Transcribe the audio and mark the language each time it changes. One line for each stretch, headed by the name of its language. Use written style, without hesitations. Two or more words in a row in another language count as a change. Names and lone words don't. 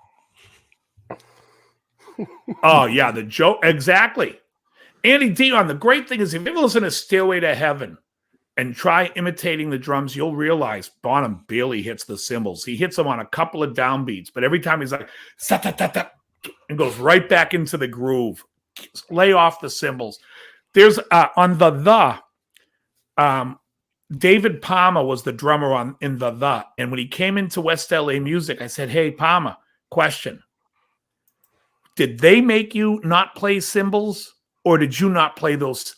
English: Oh, yeah, the joke. Exactly. Andy Dion, the great thing is if you ever listen to Stairway to Heaven and try imitating the drums, you'll realize Bonham barely hits the cymbals. He hits them on a couple of downbeats, but every time he's like, sa-ta-ta-ta, and goes right back into the groove. Lay off the cymbals. There's on David Palmer was the drummer in the. And when he came into West LA Music, I said, "Hey, Palmer, question. Did they make you not play cymbals or did you not play those?